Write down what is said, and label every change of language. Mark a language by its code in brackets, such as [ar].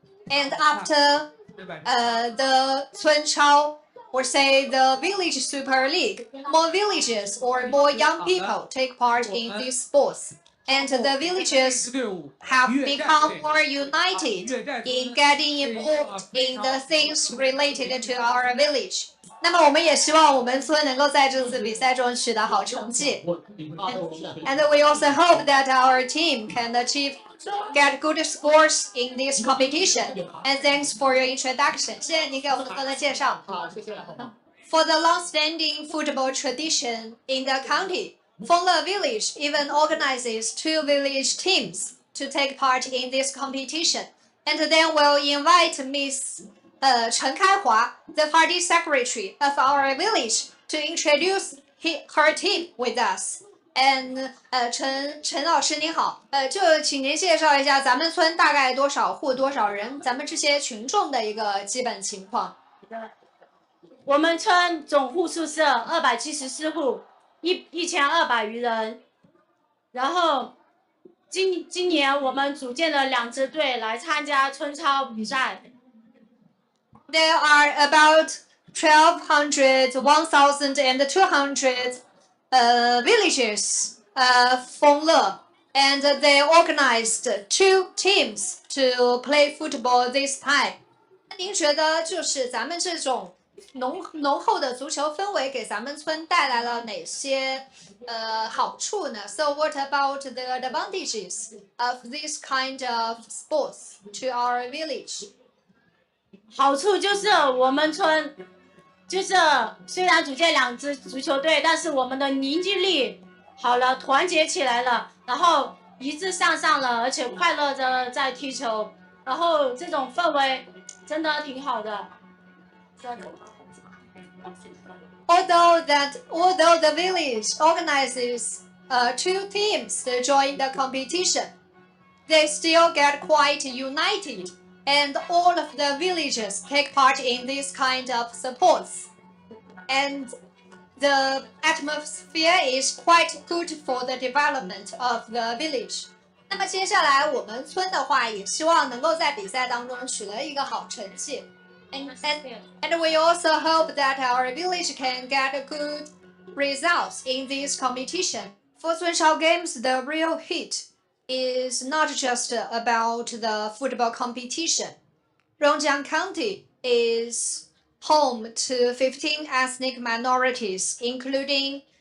[en] And after the Cun Chao, or say the village super league, more villages or more young people take part in these sports. And the villagers have become more united in getting involved in the things related to our village. [zh] 那么我们也希望我们村能够在这次比赛中取得好成绩。 [en] And we also hope that our team can get good scores in this competition. And thanks for your introduction. [zh] 谢谢您给我们做的介绍。好，谢谢。 [en] For the long-standing football tradition in the county, Fengle Village even organizes 2 village teams to take part in this competition. And then we'll invite Miss Chen Kaihua, the party secretary of our village, to introduce her team with us. [zh] And 陈老师您好，就请您介绍一下咱们村大概多少户多少人，咱们这些群众的一个基本情况。我们村总户数是274户，1200余人。然后今年我们组建了2支队来参加春超比赛。 [en] There are about 1,200, 1,200 villages of Fengle, and they organized 2 teams to play football this time. [zh] 您觉得就是咱们这种浓厚的足球氛围给咱们村带来了哪些好处呢 ？ [en] So what about the advantages of this kind of sports to our village? [zh] 好处就是我们村就是虽然组建2支足球队，但是我们的凝聚力好了，团结起来了，然后一致向上了，而且快乐着在踢球，然后这种氛围真的挺好的。 [en] Although the village organizes 2 teams to join the competition, they still get quite united, and all of the villagers take part in this kind of sports. And the atmosphere is quite good for the development of the village. [zh] 那么接下来我们村的话，也希望能够在比赛当中取得一个好成绩。 [en] And we also hope that our village can get good results in this competition. For Cun Chao Games, the real hit is not just about the football competition. Rongjiang County is home to 15 ethnic minorities, including